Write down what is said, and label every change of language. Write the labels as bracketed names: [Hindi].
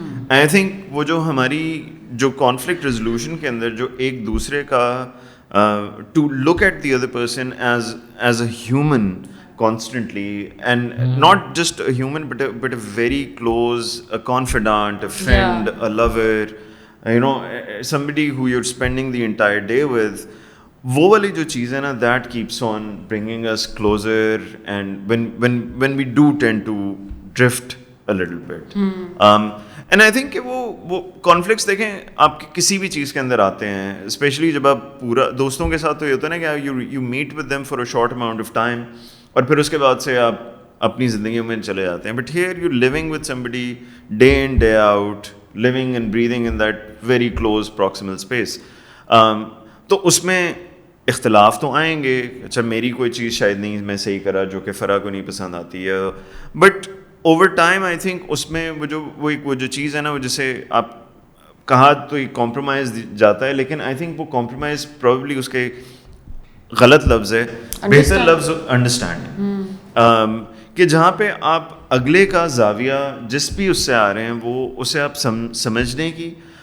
[English] I think [Urdu] وہ جو ہماری جو [English] conflict resolution [Urdu] کے اندر جو ایک دوسرے کا [English] to look at the other person as a human constantly, and not just a human but a very close, a confidant, a friend, a lover, you know, somebody who you're spending the entire day with. [Urdu] وہ والی جو چیز ہے نا, [English] That keeps on bringing us closer, and when we do tend to drift a little bit. And I think [Urdu] کہ وہ conflicts دیکھیں آپ کسی بھی چیز کے اندر آتے ہیں, اسپیشلی جب آپ پورا دوستوں کے ساتھ تو یہ ہوتا ہے نا کہ [English] you meet with them for a short amount of time, [Urdu] اور پھر اس کے بعد سے آپ اپنی زندگیوں میں چلے جاتے ہیں. [English] But here you're living with somebody day in day out, living and breathing in that very close proximal space. [Urdu] تو اس میں اختلاف تو آئیں گے. اچھا میری کوئی چیز شاید نہیں میں صحیح کرا جو کہ فرا کو نہیں پسند آتی ہے, [English] but over time I think [Urdu] اس میں وہ جو چیز ہے نا, وہ جسے آپ کہا تو ایک کمپرومائز جاتا ہے, لیکن [English] I think [Urdu] وہ کمپرومائز پروبیبلی اس کے غلط لفظ ہے, بہتر لفظ انڈرسٹینڈنگ, کہ جہاں پہ آپ اگلے کا زاویہ جس بھی اس سے آ رہے ہیں وہ اسے آپ سمجھنے کی